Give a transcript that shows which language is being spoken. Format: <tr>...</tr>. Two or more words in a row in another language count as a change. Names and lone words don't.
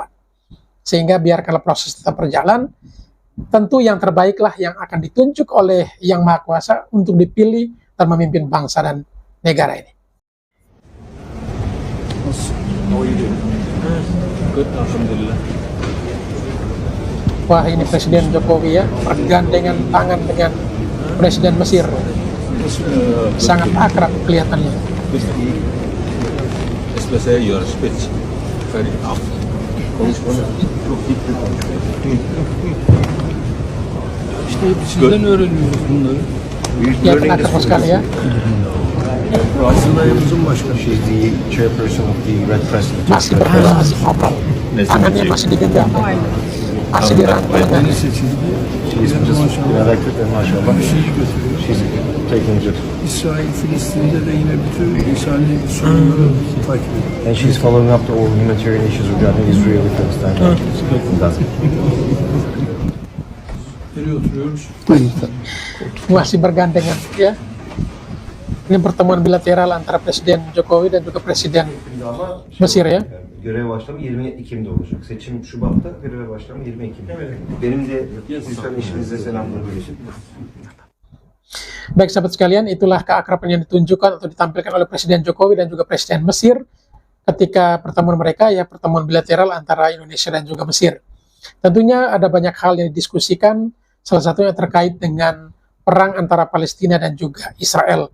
<id>Sehingga biarkanlah proses tetap berjalan, tentu yang terbaiklah yang akan ditunjuk oleh Yang Maha Kuasa untuk dipilih dan memimpin bangsa dan negara ini. Wah, ini Presiden Jokowi ya, bergandengan tangan dengan Presiden Mesir. Sangat akrab kelihatannya.</id> <en>Especially your speech very tough.</en> <tr>İşte sizden öğreniyoruz bunları.</tr> <id>Ya, akrab sekali ya.</id> <en>She's the chairperson of the Red Crescent.</en> <id>Masih berdua, masih ngobrol. Tangannya masih digenggam, masih dirangkul.</id> <en>She's just elected and mashallah. She's taking it.</en> <tr>İsrail, Filistin'de de yine bütün İsrail'in sorunları takip ediyor.</tr> <en>And she's following up the all humanitarian issues regarding Israel and Palestine.</en> <tr>Nereye oturuyoruz?</tr> <id>Masih bergandengan ya. Ini pertemuan bilateral antara Presiden Jokowi dan juga Presiden Mesir ya.</id> <tr>Görev başlamı 20 Ekim'de olacak. Seçim Şubat'ta, görev başlamı 20 Ekim'de. Benim de Hindistan eşimizle selamlar görüşüm.</tr> <id>Baik sahabat sekalian, itulah keakraban yang ditunjukkan atau ditampilkan oleh Presiden Jokowi dan juga Presiden Mesir ketika pertemuan mereka, ya pertemuan bilateral antara Indonesia dan juga Mesir. Tentunya ada banyak hal yang didiskusikan, salah satunya terkait dengan perang antara Palestina dan juga Israel.</id>